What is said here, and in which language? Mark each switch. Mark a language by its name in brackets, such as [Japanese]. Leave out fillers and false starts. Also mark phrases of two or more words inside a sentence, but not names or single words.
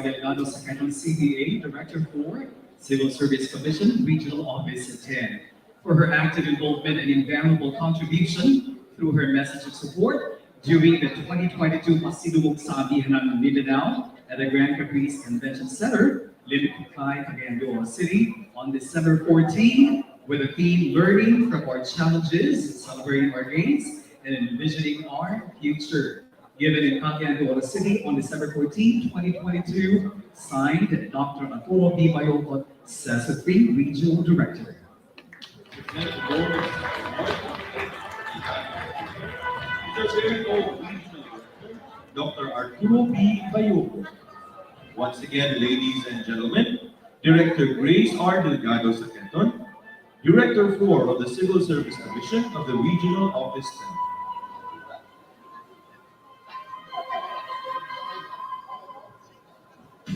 [English] Delgado Sakreton, CPA, Director for Civil Service Commission, Regional Office 10, for her active involvement and invaluable contribution through her message of support during the 2022 Pasidungog sa Amihanang Mindanao at the Grand Caprice Convention Center, Cagayan de Oro City, on December 14, with the theme Learning from Our Challenges, Celebrating Our Gains, and Envisioning Our Future. Given in Cagayan de Oro City on December 14, 2022, signed Dr. Arturo B. Bayocot, Secretary, Regional Director. Dr. Arturo B. Bayocot. Once again, ladies and gentlemen, Director Grace R. Delgado Sakreton, Director 4 of the Civil Service Commission of the Regional Office 10.